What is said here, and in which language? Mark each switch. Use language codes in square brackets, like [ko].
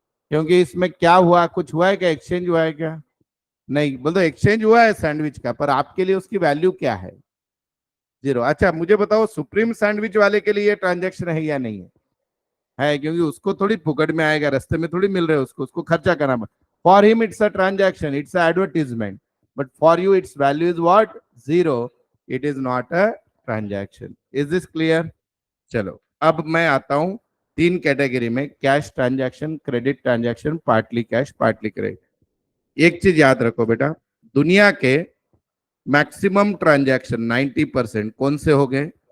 [hi] क्योंकि इसमें क्या हुआ? कुछ हुआ है क्या? एक्सचेंज हुआ है क्या? नहीं। बोल दो एक्सचेंज हुआ है सैंडविच का, पर आपके लिए उसकी वैल्यू क्या है? 0। अच्छा मुझे बताओ सुप्रीम सैंडविच वाले के लिए ये ट्रांजैक्शन है या नहीं है? है, क्योंकि उसको थोड़ी फुकट में आएगा, रास्ते में थोड़ी मिल रहे उसको, उसको खर्चा करना। [en] For him, it's a transaction, it's an advertisement. But for you, its value is what? Zero. It is not a transaction. Is this clear? [hi] चलो अब मैं आता हूं तीन कैटेगरी में, cash transaction, credit transaction, partly cash partly credit. एक चीज याद रखो बेटा, दुनिया के मैक्सिमम ट्रांजैक्शन 90% कौन से हो गए?